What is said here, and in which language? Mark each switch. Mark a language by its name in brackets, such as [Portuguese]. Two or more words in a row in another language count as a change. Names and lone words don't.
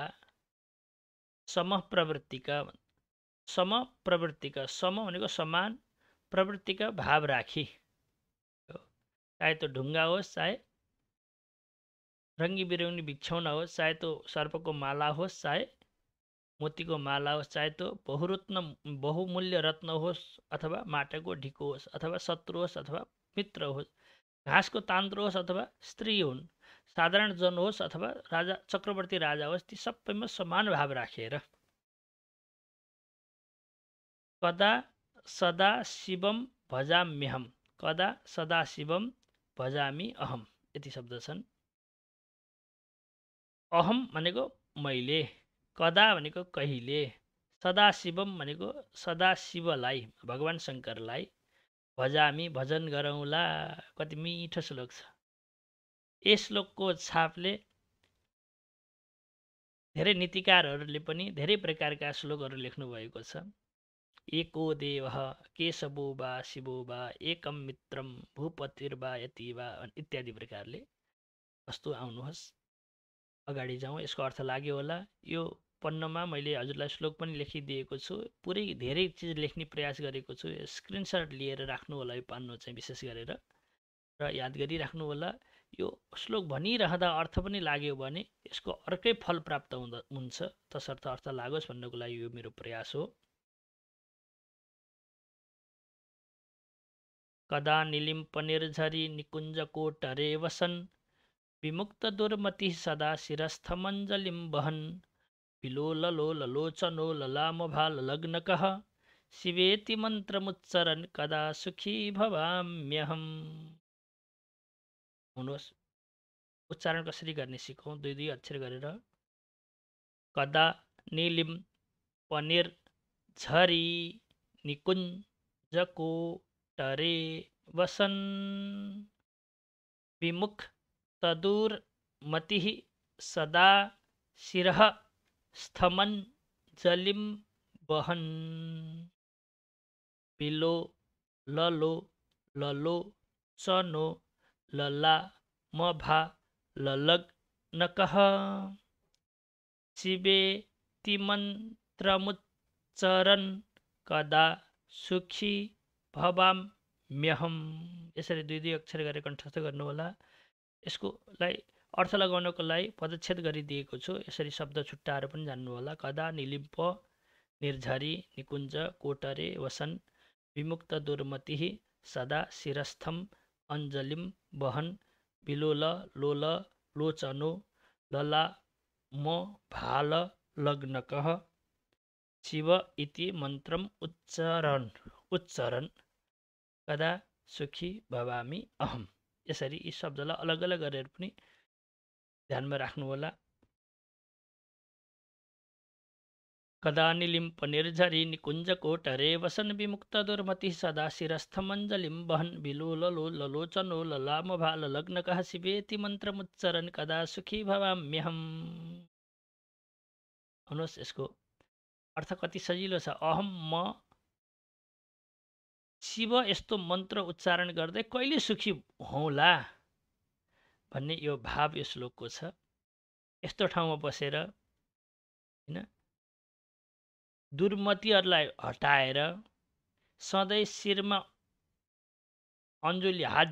[Nepali] समप्रवृत्तिका, समप्रवृत्तिका, सम भनेको समान, प्रवृत्तिका भाव राखी, चाहे त्यो ढुङ्गा होस्, चाहे रङ्गी बिरङ्गी बिछौना होस्, चाहे त्यो सर्पको माला होस्, चाहे मोतीको माला होस्, चाहे त्यो बहुमूल्य रत्न होस्, अथवा माटाको ढिको होस्, अथवा शत्रु होस्, अथवा मित्र होस्, घाँसको तान्द्रो होस्, अथवा स्त्री हुन्, साधारण जन होस् अथवा राजा चक्रवर्ती राजा होस्, ती सबैमा समान भाव राखेर [Sanskrit] कदा सदा शिवम भजाम्यहम, कदा सदा शिवम भजामि अहम, [Nepali] यति शब्द छन्। अहम भनेको मैले, कदा भनेको कहिले, सदाशिवम भनेको सदाशिवलाई, भगवान शङ्करलाई, भजामी भजन गरौँला। कति मिठो श्लोक छ। यस श्लोकको छापले धेरै नीतिकारहरूले पनि धेरै प्रकारका श्लोकहरू लेख्नुभएको छ। [Sanskrit] एको देवः केशवो वा शिवो वा एकम मित्रम भूपतिर्वा यति वा [Nepali] इत्यादि प्रकारले। कस्तो आउनुहोस् अगाडि जाउँ, यसको अर्थ लाग्यो होला। यो पन्नमा मैले हजुरलाई श्लोक पनि लेखिदिएको छु, पुरै धेरै चिज लेख्ने प्रयास गरेको छु। स्क्रिनसट लिएर राख्नु होला यो पन्नो चाहिँ विशेष गरेर, र याद गरिराख्नु होला। यो श्लोक भनिरहँदा अर्थ पनि लाग्यो भने यसको अर्कै फल प्राप्त हुन्छ, तसर्थ अर्थ लागोस् भन्नको लागि यो मेरो प्रयास हो। [Sanskrit] कदा निलिम्प निर्झरी निकुञ्ज कोटरे वसन, विमुक्त दुर्मति सदा शिरस्थमञ्जलिं वहन्, विलोललोलोचनो ललामभाललग्नकः, शिवेति मन्त्रमुच्चरन् कदा सुखी भवाम्यहम्। [Nepali] हुनुहोस् उच्चारण कसरी गर्ने सिकौँ, दुई दुई अक्षर गरेर। [Sanskrit] कदा निलिम पनिर झरी निकुञ्जको टरे वसन, विमुख तदूर मतिः सदा शिरः स्थमञ्जलिं वहन्, बिलो ललो ललो चनो लला मभा ललग्नकः, शिवेति मन्त्रमुच्चरन् कदा सुखी भवाम्यहम्। [Nepali] यसरी दुई दुई अक्षर गरेर कण्ठस्थ गर्नु होला। यसकोलाई अर्थ लगाउनको लागि पदच्छेद गरिदिएको छु, यसरी शब्द छुट्टाएर पनि जान्नु होला। [Sanskrit] कदा निलिम्प निर्झरी निकुञ्ज कोटरे वसन, विमुक्त दुर्मतिः सदा शिरस्थम अञ्जलिं वहन्, बिलोल लोल लोचनो लला म भाल लग्नकः, शिव इति मन्त्रम उच्चरन् कदा सुखी भवामी अहम। [Nepali] यसरी यी शब्दलाई अलग अलग गरेर पनि ध्यानमा राख्नु होला। [Sanskrit] कदा निलिम्प निर्झरी निकुञ्ज कोटरे वसन, विमुक्त दुर्मति सदा शिरस्थमञ्जलिं वहन्, विलोललोचनो ललामभाललग्नकः, शिवेति मन्त्रमुच्चरन् कदा सुखी भवाम्यहम्। [Nepali] हुनुहोस् यसको अर्थ कति सजिलो छ। अहम म शिव यस्तो मन्त्र उच्चारण गर्दै कहिले सुखी हौँला भन्ने यो भाव यो श्लोकको छ। यस्तो ठाउँमा बसेर हैन दुर्मतिहरूलाई हटाएर सधैँ शिरमा अञ्जुली हात